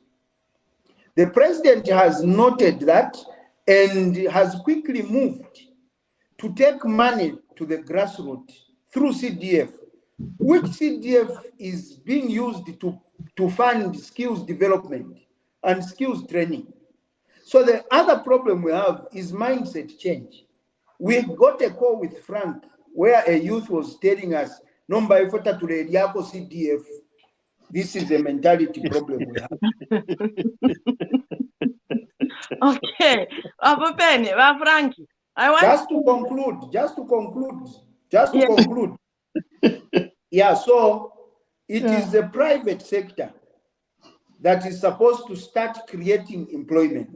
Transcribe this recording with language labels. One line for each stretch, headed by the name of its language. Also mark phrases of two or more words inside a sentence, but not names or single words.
English: The president has noted that and has quickly moved to take money to the grassroots through CDF, which CDF is being used to fund skills development and skills training. So the other problem we have is mindset change. We got a call with Frank where a youth was telling us,
Bemba: "Nomba ifota tulediako CDF."
English: This is a mentality problem we have. Okay, Abopeni, Frankie, I want just to conclude. Yeah, so it is the private sector that is supposed to start creating employment.